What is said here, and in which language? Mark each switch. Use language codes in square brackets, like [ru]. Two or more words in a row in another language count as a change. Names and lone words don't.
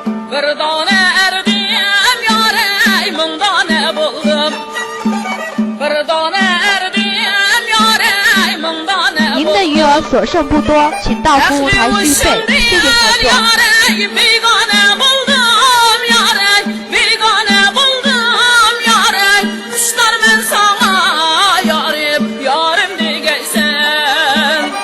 [ug] بىر دانە ئەردىم يارەي، مىڭ دانە بولدۇم. بىر دانە ئەردىم يارەي، مىڭ دانە [zh] 您的余额所剩不多，请到服务台续费。谢谢合作。 [ug] بولدۇم. يارەي، بىگانە بولدۇم، يارەي، بىگانە بولدۇم، يارەي. قۇشلار مەن ساڭا يارىم، يارىم دېگەيسەن.